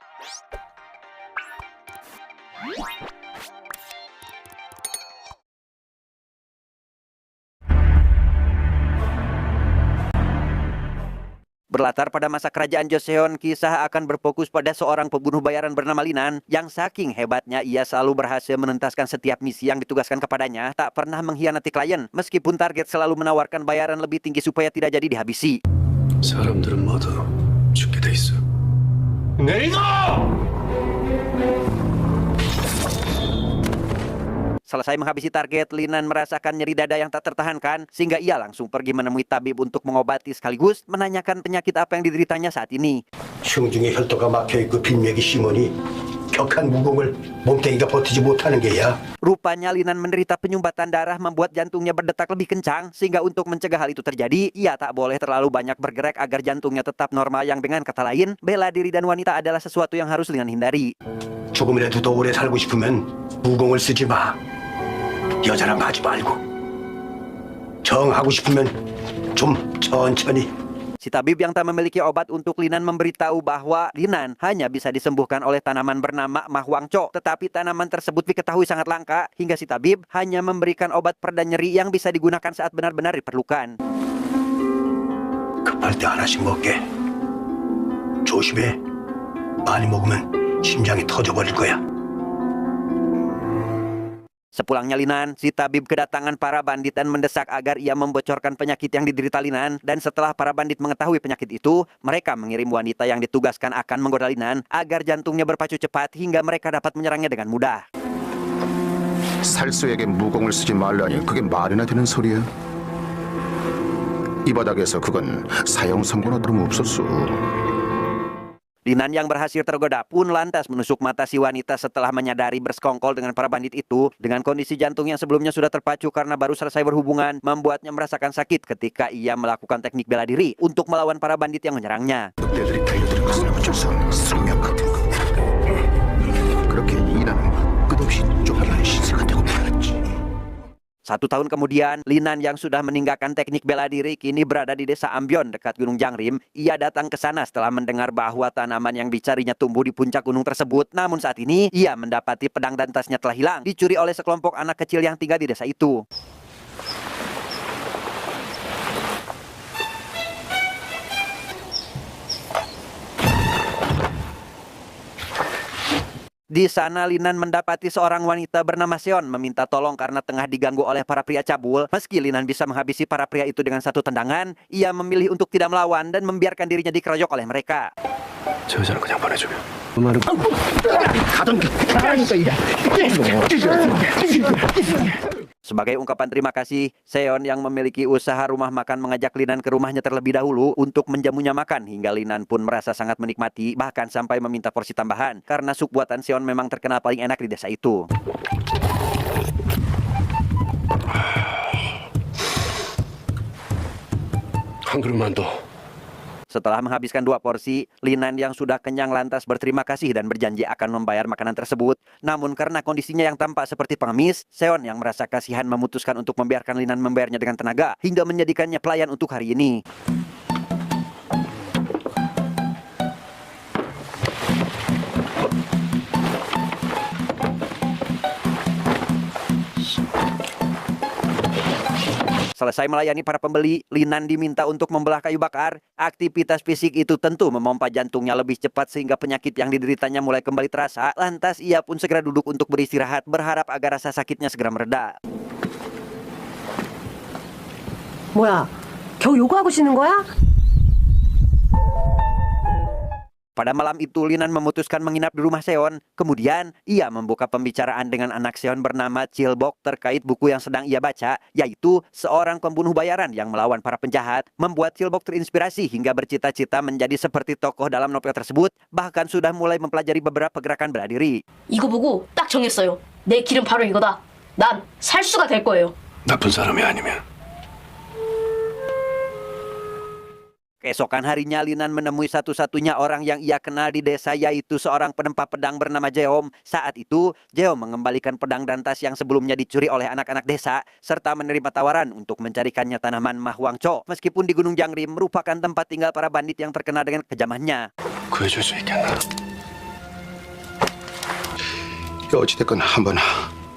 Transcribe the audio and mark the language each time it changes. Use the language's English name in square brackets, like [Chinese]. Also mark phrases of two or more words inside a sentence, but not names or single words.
[Indonesian] Berlatar pada masa kerajaan Joseon, kisah akan berfokus pada seorang pembunuh bayaran bernama Linan yang saking hebatnya ia selalu berhasil menuntaskan setiap misi yang ditugaskan kepadanya, tak pernah mengkhianati klien meskipun target selalu menawarkan bayaran lebih tinggi supaya tidak jadi dihabisi. [Korean] 사람들은 모두 죽게 돼 있어. 내리노! [Indonesian] Selesai menghabisi target, Linan merasakan nyeri dada yang tak tertahankan sehingga ia langsung pergi menemui tabib untuk mengobati sekaligus menanyakan penyakit apa yang dideritanya saat ini. [Korean] 흉중에 혈도가 막혀있고 빈맥이 심하니 격한 무공을 몸뚱이가 버티지 못하는 게야. [Indonesian] Rupanya Linan menderita penyumbatan darah membuat jantungnya berdetak lebih kencang sehingga untuk mencegah hal itu terjadi, ia tak boleh terlalu banyak bergerak agar jantungnya tetap normal, yang dengan kata lain, bela diri dan wanita adalah sesuatu yang harus Linan hindari. [Korean] 조금이라도 더 오래 살고 싶으면 무공을 쓰지 마. 여자랑 하지 말고. 정하고 싶으면 좀 천천히. [Indonesian] Si tabib yang tak memiliki obat untuk Linan memberitahu bahwa Linan hanya bisa disembuhkan oleh tanaman bernama Mahwangco. Tetapi tanaman tersebut diketahui sangat langka hingga si tabib hanya memberikan obat pereda nyeri yang bisa digunakan saat benar-benar diperlukan. [Korean] 급할 때 하나씩 먹게. 조심해. 많이 먹으면 심장이 터져버릴 거야. [Indonesian] Sepulangnya Linan, si tabib kedatangan para bandit dan mendesak agar ia membocorkan penyakit yang diderita Linan. Dan setelah para bandit mengetahui penyakit itu, mereka mengirim wanita yang ditugaskan akan menggoda Linan agar jantungnya berpacu cepat hingga mereka dapat menyerangnya dengan mudah. [Korean] 살수에게 무공을 쓰지 말라니 그게 말이나 되는 소리야? 이 바닥에서 그건 사형 선고나 다름없었어. [Indonesian] Linan yang berhasil tergoda pun lantas menusuk mata si wanita setelah menyadari bersekongkol dengan para bandit itu. Dengan kondisi jantung yang sebelumnya sudah terpacu karena baru selesai berhubungan, membuatnya merasakan sakit ketika ia melakukan teknik bela diri untuk melawan para bandit yang menyerangnya. [Korean] 늑대들이 달려드는 것을 붙여서 숙명 같은 거. 그렇게 이나는 끝없이 쫓겨난 신세가 되고 말았지. [Indonesian] 1 tahun kemudian, Linan yang sudah meninggalkan teknik bela diri kini berada di desa Ambyon dekat Gunung Jangrim. Ia datang ke sana setelah mendengar bahwa tanaman yang dicarinya tumbuh di puncak gunung tersebut. Namun saat ini, ia mendapati pedang dan tasnya telah hilang, dicuri oleh sekelompok anak kecil yang tinggal di desa itu. Di sana Linan mendapati seorang wanita bernama Seon meminta tolong karena tengah diganggu oleh para pria cabul. Meski Linan bisa menghabisi para pria itu dengan satu tendangan, ia memilih untuk tidak melawan dan membiarkan dirinya dikeroyok oleh mereka. [Korean] 저 여자는 그냥 보내주면. [Indonesian] Sebagai ungkapan terima kasih, Seon yang memiliki usaha rumah makan mengajak Linan ke rumahnya terlebih dahulu untuk menjamunya makan hingga Linan pun merasa sangat menikmati, bahkan sampai meminta porsi tambahan karena sup buatan Seon memang terkenal paling enak di desa itu. [Korean] 한 그릇만 더. [Indonesian] Setelah menghabiskan 2 porsi, Linan yang sudah kenyang lantas berterima kasih dan berjanji akan membayar makanan tersebut. Namun karena kondisinya yang tampak seperti pengemis, Seon yang merasa kasihan memutuskan untuk membiarkan Linan membayarnya dengan tenaga hingga menjadikannya pelayan untuk hari ini. Selesai melayani para pembeli, Linan diminta untuk membelah kayu bakar. Aktivitas fisik itu tentu memompa jantungnya lebih cepat sehingga penyakit yang dideritanya mulai kembali terasa. Lantas ia pun segera duduk untuk beristirahat, berharap agar rasa sakitnya segera mereda. [Korean] 뭐야, 겨우 요구하고 쉬는 거야? [Indonesian] Pada malam itu Linan memutuskan menginap di rumah Seon. Kemudian ia membuka pembicaraan dengan anak Seon bernama Chilbok terkait buku yang sedang ia baca, yaitu seorang pembunuh bayaran yang melawan para penjahat. Membuat Chilbok terinspirasi hingga bercita-cita menjadi seperti tokoh dalam novel tersebut, bahkan sudah mulai mempelajari beberapa gerakan bela diri. [Korean] 이거 보고 딱 정했어요. 내 길은 바로 이거다. 난 살수가 될 거예요. 나쁜 사람이 아니면. [Indonesian] Keesokan harinya Linan menemui satu-satunya orang yang ia kenal di desa, yaitu seorang penempa pedang bernama Jeom. Saat itu, Jeom mengembalikan pedang dan tas yang sebelumnya dicuri oleh anak-anak desa, serta menerima tawaran untuk mencarikannya tanaman Mahwangco. Meskipun di Gunung Jangrim merupakan tempat tinggal para bandit yang terkenal dengan kejamannya. [Korean] 구해줄 수 있겠나? 어찌됐건 한번